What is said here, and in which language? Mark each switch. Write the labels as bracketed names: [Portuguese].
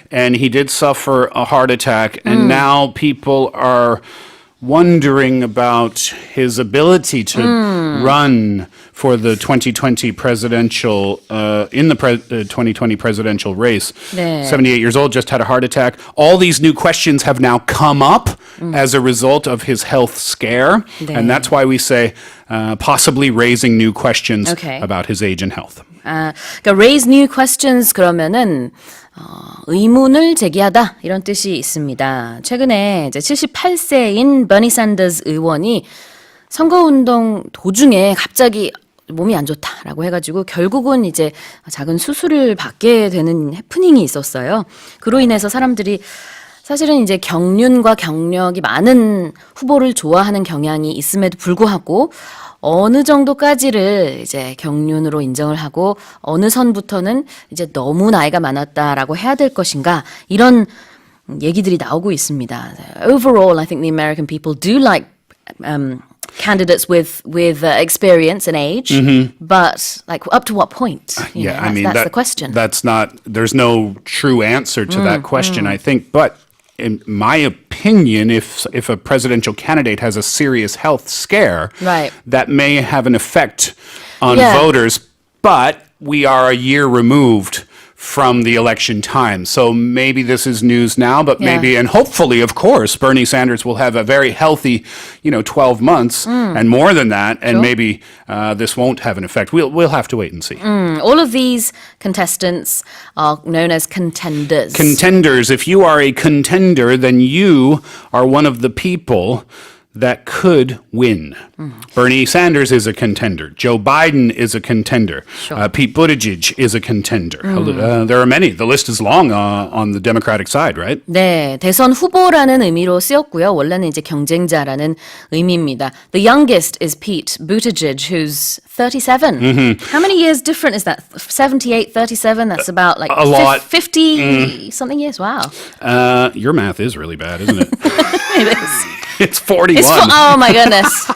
[English] And he did suffer a heart attack. And now people are wondering about his ability to run for the 2020 presidential, 2020 presidential race. [Korean] 네. [English] 78 years old, just had a heart attack. All these new questions have now come up as a result of his health scare. [Korean] 네. [English] And that's why we say possibly raising new questions Okay. about his age and health. [Korean] 그러니까 [English] raise new questions [Korean] 그러면은 의문을 제기하다 이런 뜻이 있습니다. 최근에 이제 78세인 버니 샌더스 의원이 선거운동 도중에 갑자기 몸이 안 좋다라고 해가지고 결국은 이제 작은 수술을 받게 되는 해프닝이 있었어요. 그로 인해서 사람들이 사실은 이제 경륜과 경력이 많은 후보를 좋아하는 경향이 있음에도 불구하고 어느 정도까지를 이제 경륜으로 인정을 하고 어느 선부터는 이제 너무 나이가 많았다라고 해야 될 것인가 이런 얘기들이 나오고 있습니다. [English] Overall, I think the American people do like candidates with experience and age, but like up to what point? You know, that's the question. That's not. There's no true answer to that question, I think. But in my opinion, if a presidential candidate has a serious health scare, Right. that may have an effect on Yeah. voters. But we are a year removed from the election time. So maybe this is news now, but Yeah. maybe, and hopefully, of course, Bernie Sanders will have a very healthy, 12 months and more than that, and maybe this won't have an effect. We'll have to wait and see. All of these contestants are known as contenders. Contenders. If you are a contender, then you are one of the people that could win. Bernie Sanders is a contender. Joe Biden is a contender. Pete Buttigieg is a contender. There are many. The list is long on the Democratic side, right? [Korean] 네, 대선 후보라는 의미로 쓰였고요. 원래는 이제 경쟁자라는 의미입니다. [English] The youngest is Pete Buttigieg, who's 37. How many years different is that? 78, 37? That's about like A lot. 50 something years. Wow. Your math is really bad, isn't it? It is. It's 41. Oh my goodness.